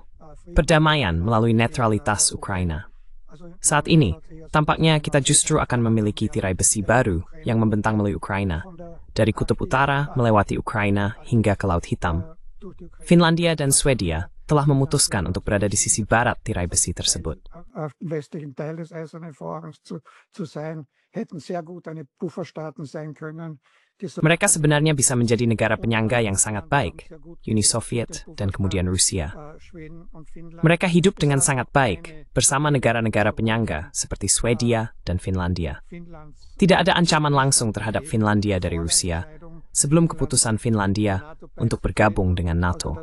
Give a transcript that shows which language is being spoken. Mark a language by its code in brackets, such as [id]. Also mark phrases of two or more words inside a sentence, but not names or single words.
[id] Perdamaian melalui netralitas Ukraina. Saat ini, tampaknya kita justru akan memiliki tirai besi baru yang membentang melalui Ukraina, dari kutub utara melewati Ukraina hingga ke Laut Hitam. Finlandia dan Swedia telah memutuskan untuk berada di sisi barat tirai besi tersebut. [de] Hätten sehr gut eine Pufferstaaten sein können [id] Mereka sebenarnya bisa menjadi negara penyangga yang sangat baik, Uni Soviet dan kemudian Rusia. Mereka hidup dengan sangat baik bersama negara-negara penyangga seperti Swedia dan Finlandia. Tidak ada ancaman langsung terhadap Finlandia dari Rusia sebelum keputusan Finlandia untuk bergabung dengan NATO.